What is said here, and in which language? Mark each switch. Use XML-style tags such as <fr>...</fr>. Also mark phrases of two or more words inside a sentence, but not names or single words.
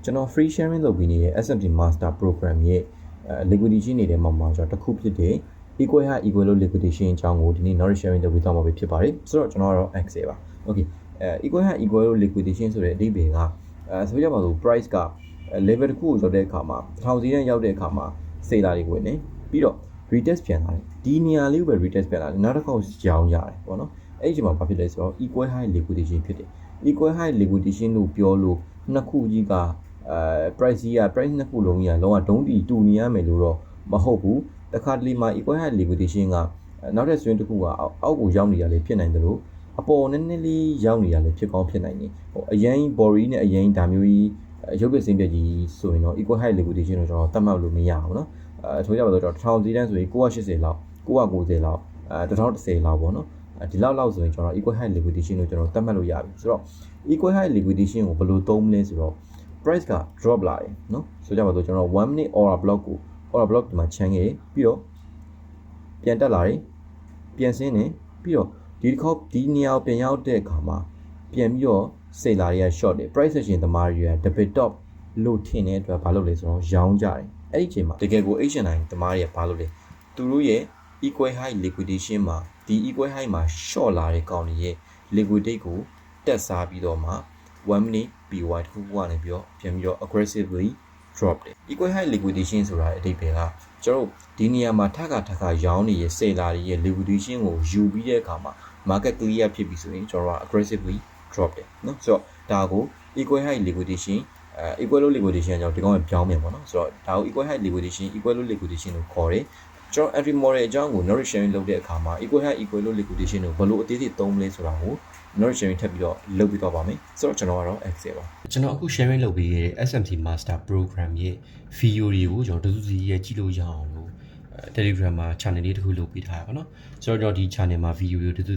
<my>ကျွန်တော်</my> <en>free sharing</en> <my>လုပ်ပြီးနေတဲ့ SMT Master Program ရဲ့liquidity နေတဲ့မှာကျွန်တော်တစ်ခုဖြစ်တဲ့</my> <en>equal high equal low liquidation</en> <my>အကြောင်းကိုဒီနေ့</my> <en>knowledge sharing</en> <my>လုပ်ပြီးသွားမှာဖြစ်ပါတယ်ဆိုတော့ကျွန်တော်ကတော့ Excel ပါ</my> <en>okay equal high equal low liquidation</en> <my>ဆိုတဲ့အဓိပ္ပာယ်ကဆိုကြပါစို့ price က level တစ်ခုကိုရောက်တဲ့အခါမှာ1000စီးတန်းရောက်တဲ့အခါမှာ seller တွေဝင်နေပြီးတော့ retest ပြန်လာတယ်ဒီနေရာလေးကိုပဲ retest ပြန်လာတယ်နောက်တစ်ခါရောင်းရတယ်ပေါ့နော်အဲ့ဒီအချိန်မှာဘာဖြစ်လဲဆိုတော့</my> <en>equal high liquidation</en> <my>ဖြစ်တယ်</my> <en>equal high liquidation</en> <my>လို့ပြောလို့နှစ်ခုကြီးကprice ကြီးက price နှစ် ခုလုံးကြီးကလုံးဝဒုံးတီတူနေရမယ်လို့တော့မဟုတ်ဘူးတခါတလေမှာ</my> <en>equal high liquidation</en> <my>ကနောက်တဲ့ swing တစ်ခုကအောက်ကိုရောက်နေရလေဖြစ်နိုင်တယ်လို့အပေါ်နည်းနည်းလေးရောက်နေရလေဖြစ်ကောင်းဖြစ်နိုင်တယ်ဟိုအရင် body နဲ့အရင်ဒါမျိုးကြီးရုပ်ပစင်းပြကြီးဆိုရင်တော့</my> <en>equal high liquidation</en> <my>ကိုကျွန်တော်သတ်မှတ်လို့မရဘူးเนาะဆိုကြပါတော့1000စီးတန်းဆိုရင်980လောက် 990လောက်1010လောက်ပေါ့နော်ဒီလောက်ဆိုရင်ကျွန်တော်</my> <en>equal high liquidation</en> <my>ကိုကျွန်တော်သတ်မှတ်လို့ရပြီဆိုတော့</my> <en>equal high liquidation</en> <my>ကိုဘယ်လိုသုံးမလဲဆိုတော့ price က drop လာတယ်เนาะဆိုကြပါတော့ကျွန်တော်</my> <en>1 minute order block</en> <my>ကို</my> <en>order block</en> <my>ဒီမှာချမ်းခဲ့ပြီးတော့ပြန်တက်လာတယ်ပြန်ဆင်းတယ် ပြီးတော့ဒီတစ်ခေါက်ဒီနေရာကိုပြန်ရောက်တဲ့အခါမှာပြန်ပြီးတော့ seller တွေက short တယ်</my> <en>price action</en> <my>သမားတွေက</my> <en>double top</en> <my>လို့ထင်တဲ့အတွက်ဘာလုပ်လဲဆိုတော့ရောင်းကြတယ်အဲ့ဒီအချိန်မှာတကယ်ကို H&I သမားတွေကဘာလုပ် လဲသူတို့ရဲ့</my> <en>equal high liquidation</en> <my>မှာဒီ</my> <en>equal high</en> <my>မှာ short လာတဲ့ကောင်တွေရဲ့ liquidate ကိုတက်စားပြီးတော့မှ</my> <en>1 minute PY</en> <my>တစ်ခုကနေပြီးတော့ပြန်ပြီးတော့ aggressively drop တယ်</my> <en>equal high liquidation</en> <my>ဆိုတာအဓိပ္ပာယ်ကကျွန်တော်ဒီနေရာမှာထပ်ခါရောင်းနေတဲ့ seller တွေရဲ့ liquidation ကိုယူပြီးတဲ့အခါမှာ</my> <en>market clear</en> <my>ဖြစ်ပြီဆိုရင်ကျွန်တော်က</my> <en>aggressively drop</en> <my>တယ်เนาะဆိုတော့ဒါကို</my> <en>equal high liquidation equal low liquidation</en> <my>အကြောင်းဒီကောင်ကပြောင်းမယ်ပေါ့နော်ဆိုတော့ဒါကို</my> <en>equal high liquidation equal low liquidation</en> <my>ကိုခေါ်တယ်ကျွန်တော်</my> <en>entry model</en> <my>အကြောင်းကို</my> <en>knowledge sharing</en> <my>လုပ်တဲ့အခါမှာ</my> <en>equal high equal low liquidation</en> <my>ကိုဘယ်လိုအသေးစိတ်သုံးမလဲဆိုတာကို</my> <en>knowledge sharing</en> <my>ထပ်ပြီးတော့လုပ်ပြီးတော့ပါမယ်ဆိုတော့ကျွန်တော်ကတော့ Excel ပါ ကျွန်တော်အခု sharing လုပ်ပေးခဲ့တဲ့ SMT Master Program ရဲ့ video တွေကိုကျွန်တော်တူတူစီရဲ့ကြည့်လို့ရအောင်လို့Telegram မှာ channel လေးတစ်ခုလုပ်ပေးထားရပါတော့ဆိုတော့ကျွန်တော်ဒီ channel မှာ video တွေတူတူ</my>